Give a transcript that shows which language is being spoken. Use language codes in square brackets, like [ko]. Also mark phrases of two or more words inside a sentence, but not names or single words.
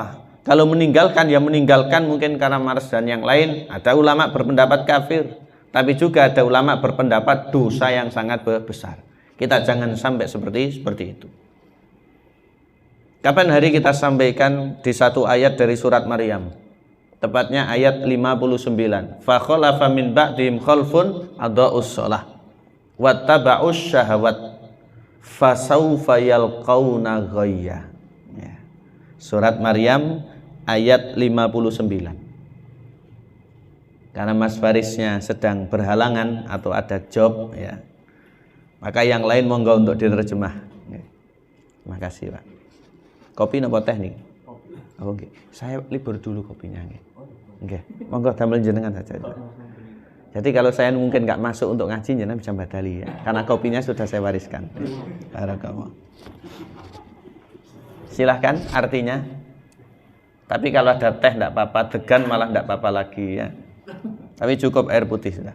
[id] Kalau meninggalkan, ya meninggalkan mungkin karena malas dan yang lain. Ada ulama berpendapat kafir, tapi juga ada ulama berpendapat dosa yang sangat besar. Kita jangan sampai seperti itu. Kapan hari kita sampaikan di satu ayat dari surat Maryam, tepatnya ayat 59. [ar] فخلف من بعدهم خلف أضاعوا الصلاة واتبعوا الشهوات فسوف يلقون غيا. [id] Ya. Surat Maryam ayat 59. Karena Mas Farisnya sedang berhalangan atau ada job ya, maka yang lain monggo untuk diterjemah. Terima kasih Pak. Kopi nopo teh nih? [en] Oh, okay. [id] Saya libur dulu kopinya. [jv] Okay. Monggo damel jenengan saja. [id] Jadi kalau saya mungkin nggak masuk untuk ngaji, jenengan bisa badali ya. Karena kopinya sudah saya wariskan. Barakallah. Silahkan artinya. Tapi kalau ada teh enggak apa-apa, degan malah enggak apa-apa lagi ya. Tapi cukup air putih sudah.